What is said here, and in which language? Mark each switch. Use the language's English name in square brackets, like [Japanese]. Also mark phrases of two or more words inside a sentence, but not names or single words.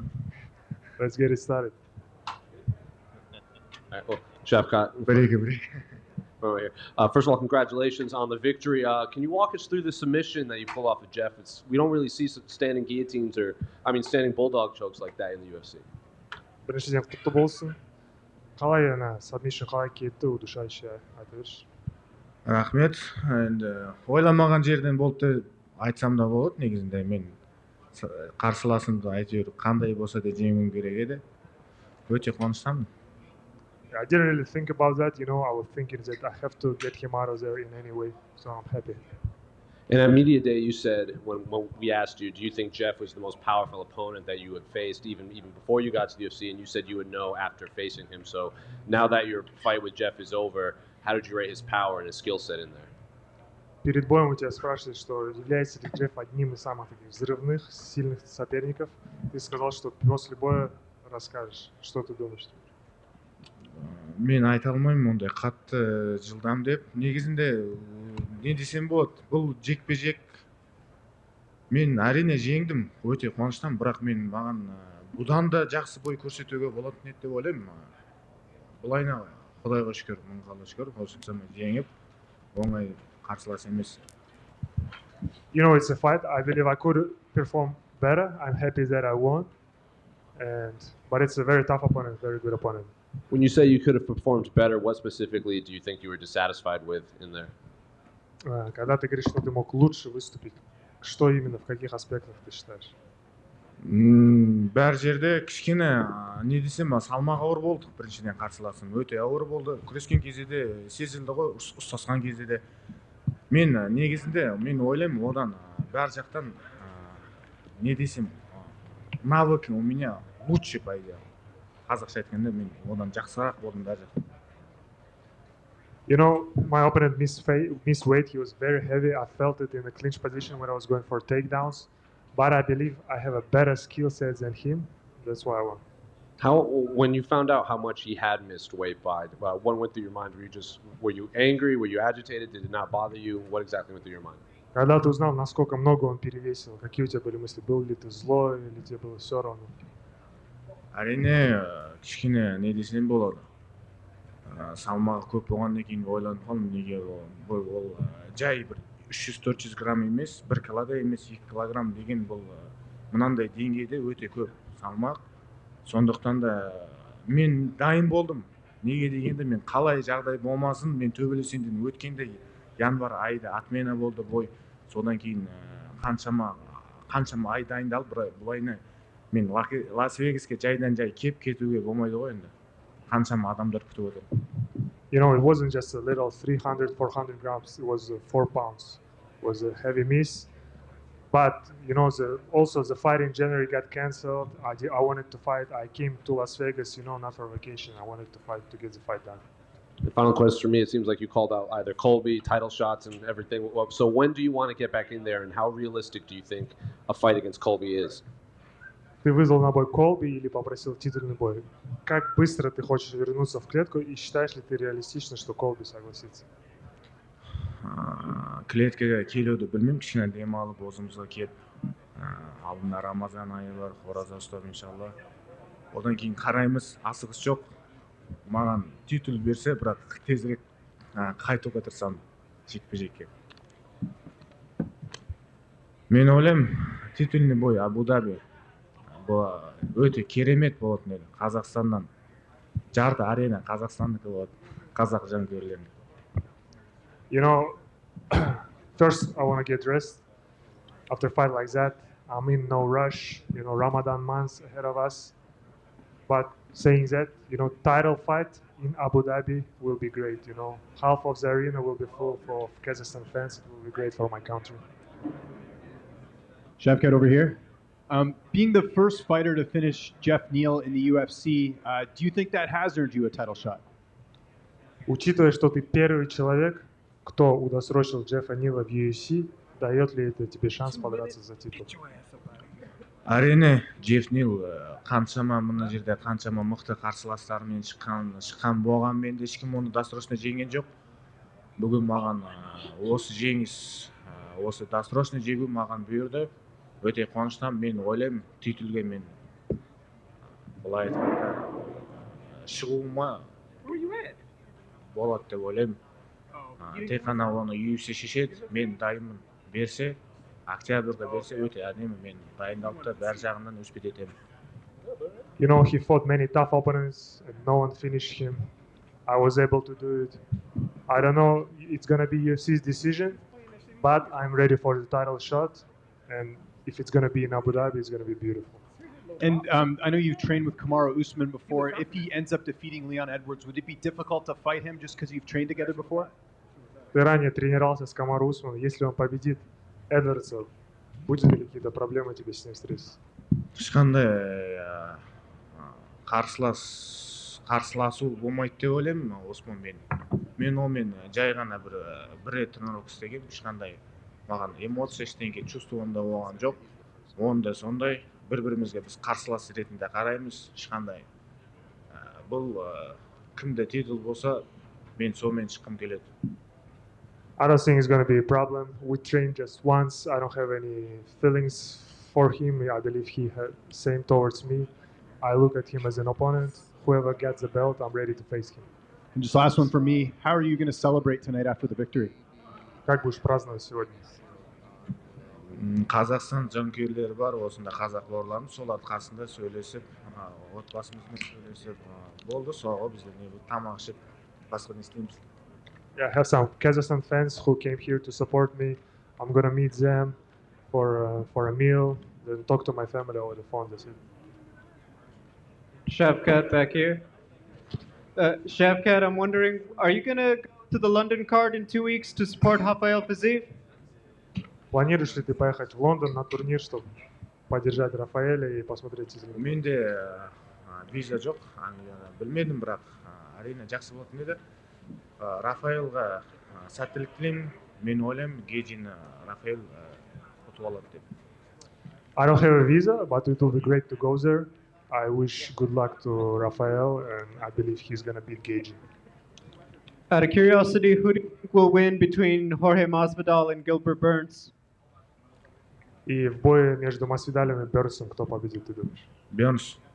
[English] Let's get it started. All right, well, Shevchenko, Break. over here. First of all, congratulations on the victory. Can you walk us through the submission that you pull off of Jeff? We don't really see standing guillotines standing bulldog chokes like that in the UFC. [Kazakh] Біріншіден құтты болсын. Қалай submission қалай кетті, удушающий айта берші. Рахмет. Енді ойламаған жерден болды деп айтсам да болады. Негізінде мен қарсыласымды әйтеуір қандай болса да жеңуім керек еді. Өте қуаныштамын. [English] I didn't really think about that, I was thinking that I have to get him out of there in any way, so I'm happy. And at media day, you said when we asked you, do you think Jeff was the most powerful opponent that you had faced, even before you got to the UFC? And you said you would know after facing him. So now that your fight with Jeff is over, how did you rate his power and his skill set in there? [Russian] Перед боем у тебя спрашивают, что является ли Джефф одним из самых таких взрывных, сильных соперников. Ты сказал, что после боя расскажешь, что ты думаешь. [Kazakh] Мен айта алмаймын ондай қатты жылдам деп. Негізінде не десем болады, бұл жекпе-жек. Мен әрине жеңдім, өте қуаныштамын, бірақ маған бұдан да жақсы бой көрсетуге болатын еді деп ойлаймын. Бұлайна Құдайға шүкір, мыңға шүкір, қосымсам жеңіп, оңай қарсылас емес. [English] It's a fight. I believe I could perform better. I'm happy that I won. But it's a very tough opponent, very good opponent. When you say you could have performed better, what specifically do you think you were dissatisfied with in there? [Russian] Когда ты говоришь, что ты мог лучше выступить, что именно, в каких аспектах ты считаешь? [Kazakh] Бәр жерде кішкене не десем, салмақ ауыр болдық біріншіден қарсыласым. Өте ауыр болды. Күрескен кезде де сезілді ғой, ұстасқан кезде де. Мен негізінде мен ойлаймын, одан бәр жақтан не десем, [Russian] навык у меня лучше по идее. [Kazakh] Қазақша айтқанда мен одан жақсырақ болдым бәр жақтан. [English] My opponent missed weight. He was very heavy. I felt it in the clinch position when I was going for takedowns. But I believe I have a better skill set than him. That's why I won. When you found out how much he had missed weight by, what went through your mind? Were you angry? Were you agitated? Did it not bother you? What exactly went through your mind? [Russian] Когда ты узнал, насколько много он перевесил, какие у тебя были мысли? Был ли ты злой или тебе было все равно? [Kazakh] Әрине, кішкене не десем болады. Салмағы көп болғаннан кейін ойланып қалдым, неге ол жай бір 300-400 грамм емес, 1 килода емес, 2 килограмм деген бұл мынандай деңгейде өте көп салмақ. Сондықтан да мен дайын болдым. Неге дегенде мен қалай жағдай болмасын, мен төбелесемін. Өткенде январ айда отмена болды бой. Содан кейін қаншама ай дайындалып, бұлайына мен Лас-Вегаске жайдан жай кеп кетуге болмайды ғой енді. Қаншама адамдар күтіп отыр. [English] It wasn't just a little 300-400 grams. It was 4 pounds. It was a heavy miss. But, also the fight in January got canceled. I wanted to fight. I came to Las Vegas, not for vacation. I wanted to fight to get the fight done. The final question for me, it seems like you called out either Colby, title shots and everything. So when do you want to get back in there, and how realistic do you think a fight against Colby is? [Russian] Ты вызвал на бой Колби или попросил титульный бой? Как быстро ты хочешь вернуться в клетку и считаешь ли ты реалистично, что Колби согласится? [Kazakh] Клеткеге келуді білмеймін, кішкене демалып өзімізге келіп, алдында Рамазан айы бар, ораза ұстап иншалла. Одан кейін қараймыз, асығыс жоқ. Маған титул берсе, бірақ тезірек қайтуға тырысамын жекпе-жекке. Мен ойлаймын, [Russian] титульный бой [Kazakh] Абу-Даби өте керемет болатын еді. Қазақстаннан жарты арена Қазақстандікі болады, қазақ жанкүйерлеріне. [English] First I want to get dressed. After a fight like that, I'm in no rush. Ramadan months ahead of us. But saying that, title fight in Abu Dhabi will be great. Half of the arena will be full of Kazakhstan fans. It will be great for my country. Shevchenko over here. Being the first fighter to finish Jeff Neal in the UFC, do you think that has earned you a title shot? [Russian] Учитывая, что ты первый человек, кто удосрочил Джеффа Нила в UFC, дает ли это тебе шанс подраться за титул? [Kazakh] Әрине, Джефф Нил қаншама мына жерде қаншама мықты қарсыластарымен шыққан болғанмен де ешкім оны досрочно жеңген жоқ. Бүгін маған осы жеңіс, осы досрочно жегу маған бұйырды. өте қуаныштымын. Мен ойлаймын титулге мен былай айтқанда шығуыма болады деп ойлаймын. Тек қана оны UFC шешеді. Мен дайынмын. Берсе, октябрьда берсе өте әдемі. Мен дайындалып та бәр жағынан өспет етемін. [English] You know, he fought many tough opponents and no one finished him. I was able to do it. I don't know, it's going to be UFC's decision, but I'm ready for the title shot. And if it's going to be in Abu Dhabi, it's going to be beautiful. And I know you've trained with Kamaru Usman before. If he ends up defeating Leon Edwards, would it be difficult to fight him just because you've trained together before? [Russian] Ты ранее тренировался с Камару Усманом. Если он победит Эдвардса, будут ли какие-то проблемы тебе с ним встретиться? [Kazakh] Ешқандай қарсыласу болмайды деп ойлаймын Османмен. Мен онымен жай ғана бір рет тренировка істегенмін. Ешқандай маған эмоция ештеңе чувствованда болған жоқ. Онда сондай бір-бірімізге біз қарсылас ретінде қараймыз. Ешқандай бұл кімде титул болса, мен сонымен шыққым келеді. [English] I don't think it's going to be a problem. We trained just once. I don't have any feelings for him. I believe he had same towards me. I look at him as an opponent. Whoever gets the belt, I'm ready to face him. And just last one for me. How are you going to celebrate tonight after the victory? [Russian] Как будешь праздновать сегодня? [Kazakh] Қазақстан жанкүйерлері бар, осында қазақ бауырларымыз, солардың қасында сөйлесіп, отбасымызбен сөйлесіп, болды, соңғы бізде не болды, тамақ ішіп, басқа не істейміз. [English] Yeah, I have some Kazakhstan fans who came here to support me. I'm gonna meet them for a meal, then talk to my family over the phone. That's it. Shavkat back here. Shavkat, I'm wondering, are you gonna go to the London card in 2 weeks to support Rafael Fiziev? [Russian] Планируешь ли ты поехать в Лондон на турнир, чтобы поддержать Рафаэля и посмотреть титул? [Kazakh] Менде виза жоқ, білмедім, бірақ әрине жақсы болатын еді. Рафаэлға сәттілік тілеймін. Мен ойлаймын, Гейджин Рафаэл ұтып алады деп. [English] I don't have a visa, but it will be great to go there. I wish good luck to Rafael, and I believe he's gonna beat Gage. Out of curiosity, who do you think will win between Jorge Masvidal and Gilbert Burns? [Russian] И в бое между Масвидалем и Бернсом кто победит, ты думаешь? Бернс.